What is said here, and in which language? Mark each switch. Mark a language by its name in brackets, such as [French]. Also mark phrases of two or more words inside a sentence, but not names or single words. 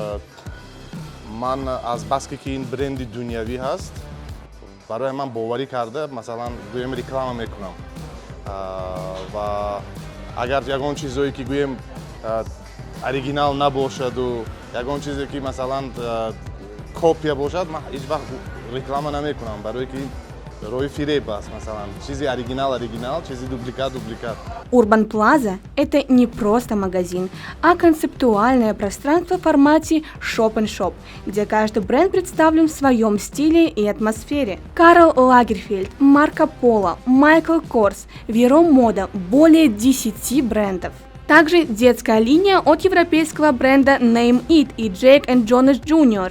[Tajik] من از بسکی که این برند دنیوی هست برای من باوری کرده مثلا گویم ریکلام میکنم و اگر یگان چیزایی که گویم اوریجینال نباشد و یگان چیزی که مثلا کپی باشد من هیچ وقت ریکلام نمیکنم برای که روی فریب است مثلا چیزی оригинал, чизи дубликат. [Russian] Urban Plaza – это не просто магазин, а концептуальное пространство в формате shop-and-shop, где каждый бренд представлен в своем стиле и атмосфере. Карл Лагерфельд, Марко Поло, Майкл Корс, Веро Мода – более 10 брендов. Также детская линия от европейского бренда Name It и Jake & Jonas Jr.